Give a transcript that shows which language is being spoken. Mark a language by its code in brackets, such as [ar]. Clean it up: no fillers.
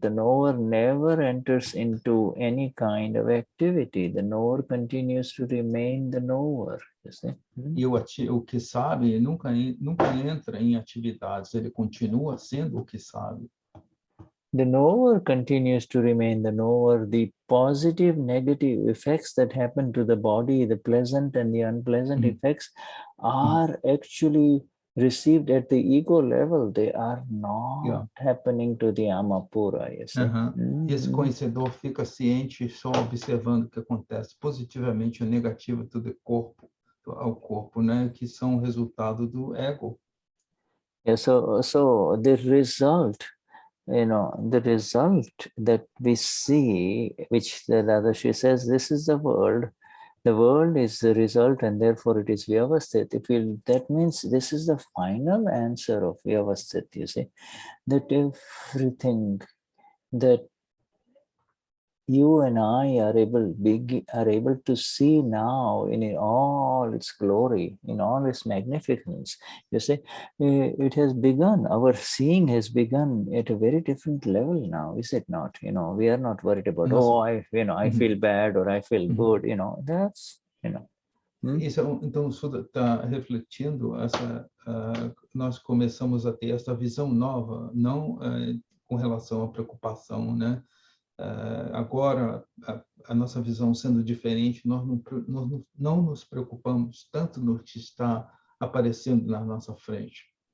[en] The knower never enters into any kind of activity. The knower continues to remain the knower. You see? [pt] E o que sabe nunca entra em atividades, ele continua sendo o que sabe. [en] The knower continues to remain the knower. The positive, negative effects that happen to the body, the pleasant and the unpleasant effects, are actually received at the ego level. They are not happening to the Amapura. You see? [pt] Esse conhecedor fica ciente só observando o que acontece positivamente ou negativo ao corpo, né? Que são resultado do ego. [en] So the result. The result that we see, which the Dadashri says, this is the world. The world is the result, and therefore it is Vyavasthit. That means this is the final answer of Vyavasthit, you see, that everything that you and I are able to see now in all its glory, in all its magnificence. You see, it has begun. Our seeing has begun at a very different level now, is it not? We are not worried about, I feel bad or I feel good. That's, [pt] Isso, então, o Shuddha está refletindo nós começamos a ter essa visão nova, não com relação à preocupação, né? Agora, a nossa visão sendo diferente, nós não nos preocupamos tanto no que está aparecendo na nossa frente.